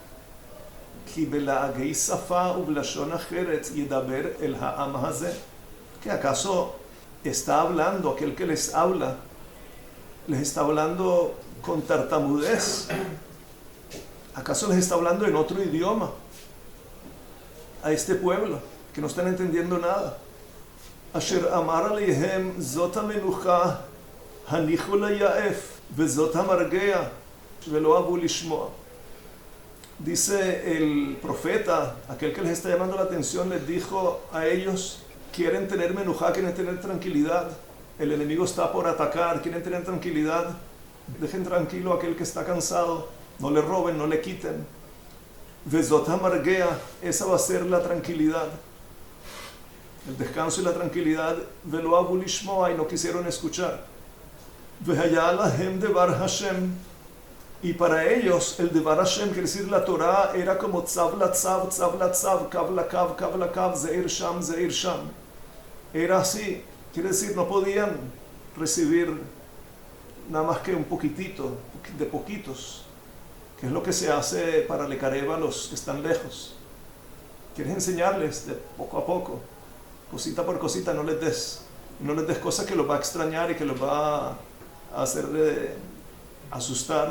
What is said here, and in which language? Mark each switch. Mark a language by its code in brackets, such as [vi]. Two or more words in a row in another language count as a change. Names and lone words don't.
[es] ¿Que acaso está hablando aquel que les habla? ¿Les está hablando con tartamudez? ¿Acaso les está hablando en otro idioma a este pueblo que no están entendiendo nada? [he] אשר אמר אליהם זאת המנוחה הניחו לעיף וזאת המרגעה ולא אבו שמוע. [es] Dice el profeta, aquel que les está llamando la atención, les dijo a ellos: quieren tener menujá, quieren tener tranquilidad, el enemigo está por atacar, quieren tener tranquilidad, dejen tranquilo a aquel que está cansado, no le roben, no le quiten. [he] וזאת המרגעה, [es] esa va a ser la tranquilidad, el descanso y la tranquilidad. [he] ולא אבו שמוע, [es] y no quisieron escuchar. [he] והיה להם דבר השם, [es] y para ellos el [he] דבר השם, [es] quiere decir la Torah, era como [he] צו לצו צו לצו קו לקו קו לקו זעיר שם זעיר שם. [es] Era así, quiere decir, no podían recibir nada más que un poquitito, de poquitos, que es lo que se hace para Lecareva a los que están lejos. Quieres enseñarles de poco a poco, cosita por cosita, no les des cosas que los va a extrañar y que los va a hacer asustar.